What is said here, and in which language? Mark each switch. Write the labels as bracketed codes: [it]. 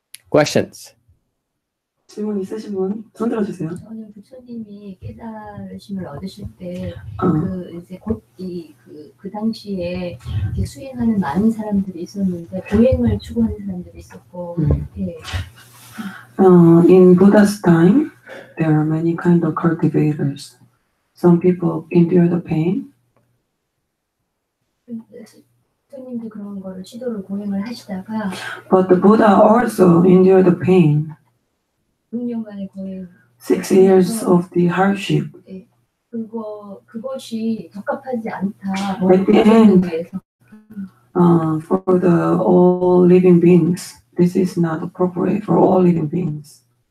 [en] Questions. [ko] 질문 있으신 분 손 들어주세요. 저는 부처님이 깨달으심을 얻으실 때 이제 곧 그 당시에 이렇게 수행하는 많은 사람들이 있었는데 보행을 추구하는 사람들이 있었고 예. [en] In Buddha's time, there are many kind of cultivators. Some people endure the pain. [ko] 부처님도 그런 거를 시도를 고행을 하시다가 [en] But the Buddha also endured the pain. [ko] 6년간의 고행 [en] 6 years of the hardship. [ko] 그것이 적합하지 않다. [en] At the end, for the all living beings, this is not appropriate for all living beings.